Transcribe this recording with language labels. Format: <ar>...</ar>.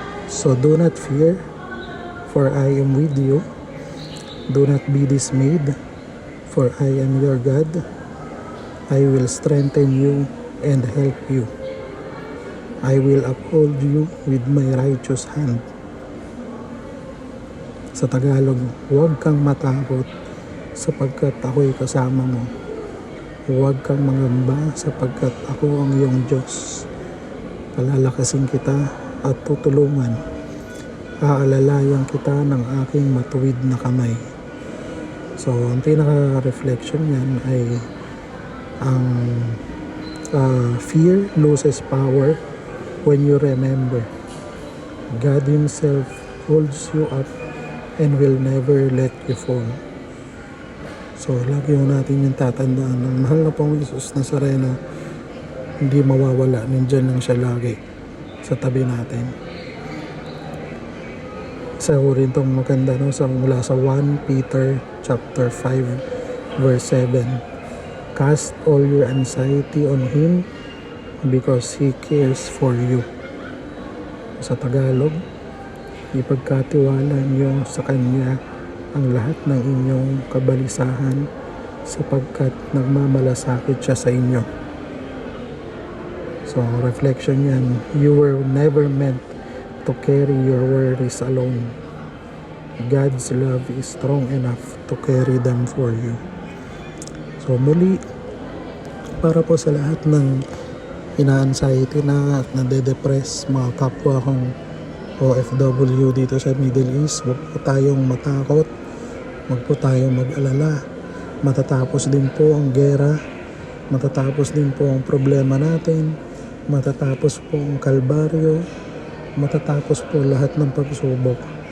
<en>So do not fear, for I am with you. Do not be dismayed, for I am your God. I will strengthen you and help you. I will uphold you with my righteous hand.</en> <tl>Sa Tagalog, huwag kang matakot sapagkat ako'y kasama mo. Huwag kang mangamba sapagkat ako ang iyong Diyos. Palalakasin kita at tutulungan. Aalalayan kita ng aking matuwid na kamay.</tl> <en>So,</en> <tl>ang pinaka-reflection yan ay ang</tl> <en>fear loses power when you remember God Himself holds you up and will never let you fall.</en> <tl>So, lagi natin yung tatandaan ng mahal na pong Jesus Nazareno, hindi mawawala, nandyan lang siya lagi sa tabi natin. Isa ko rin itong maganda, no? Mula sa 1 Peter chapter 5 verse 7.</tl> <en>Cast all your anxiety on Him because He cares for you.</en> <tl>Sa Tagalog, ipagkatiwala niyo sa Kanya ang lahat ng inyong kabalisahan sapagkat nagmamalasakit siya sa inyo. So, reflection yan.</tl> <en>You were never meant to carry your worries alone. God's love is strong enough to carry them for you.</en> <tl>So, muli, para po sa lahat ng ina-anxiety na at nade-depress, mga kapwa kong OFW dito sa Middle East, huwag po tayong matakot, huwag po tayong mag-alala. Matatapos din po ang gera, matatapos din po ang problema natin, matatapos po ang kalbaryo, matatapos po lahat ng pagsubok.</tl>